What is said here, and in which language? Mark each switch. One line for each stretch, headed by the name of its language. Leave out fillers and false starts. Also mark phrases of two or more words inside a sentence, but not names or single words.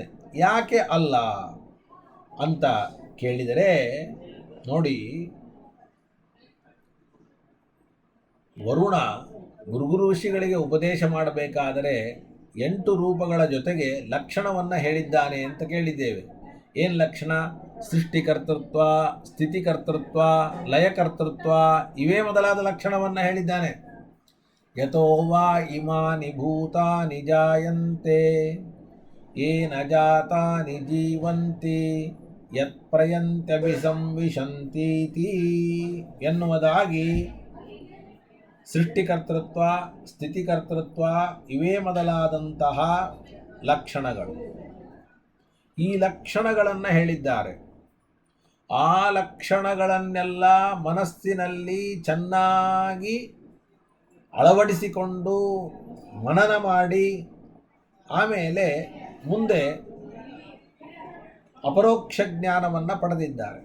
Kannada: ಯಾಕೆ ಅಲ್ಲ ಅಂತ ಕೇಳಿದರೆ ನೋಡಿ, ವರುಣ ಗುರುಗುರು ಋಷಿಗಳಿಗೆ ಉಪದೇಶ ಮಾಡಬೇಕಾದರೆ 8 ರೂಪಗಳ ಜೊತೆಗೆ ಲಕ್ಷಣವನ್ನು ಹೇಳಿದ್ದಾನೆ ಅಂತ ಕೇಳಿದ್ದೇವೆ. ಏನು ಲಕ್ಷಣ? ಸೃಷ್ಟಿಕರ್ತೃತ್ವ, ಸ್ಥಿತಿಕರ್ತೃತ್ವ, ಲಯಕರ್ತೃತ್ವ, ಇವೇ ಮೊದಲಾದ ಲಕ್ಷಣವನ್ನು ಹೇಳಿದ್ದಾನೆ.
Sanskrit: ಯತೋ ವಾ ಇಮಾನಿ ಭೂತಾನಿ ಜಾಯಂತೆ ಯೇನ ಜಾತಾನಿ ಜೀವಂತಿ ಯತ್ ಪ್ರಯಂತ್ಯಭಿಸಂವಿಶಂತೀತಿ
Kannada: ಎನ್ನುವುದಾಗಿ ಸೃಷ್ಟಿಕರ್ತೃತ್ವ, ಸ್ಥಿತಿಕರ್ತೃತ್ವ ಇವೇ ಮೊದಲಾದಂತಹ ಲಕ್ಷಣಗಳು. ಈ ಲಕ್ಷಣಗಳನ್ನು ಹೇಳಿದ್ದಾರೆ. ಆ ಲಕ್ಷಣಗಳನ್ನೆಲ್ಲ ಮನಸ್ಸಿನಲ್ಲಿ ಚೆನ್ನಾಗಿ ಅಳವಡಿಸಿಕೊಂಡು ಮನನ ಮಾಡಿ ಆಮೇಲೆ ಮುಂದೆ ಅಪರೋಕ್ಷ ಜ್ಞಾನವನ್ನು ಪಡೆದಿದ್ದಾರೆ.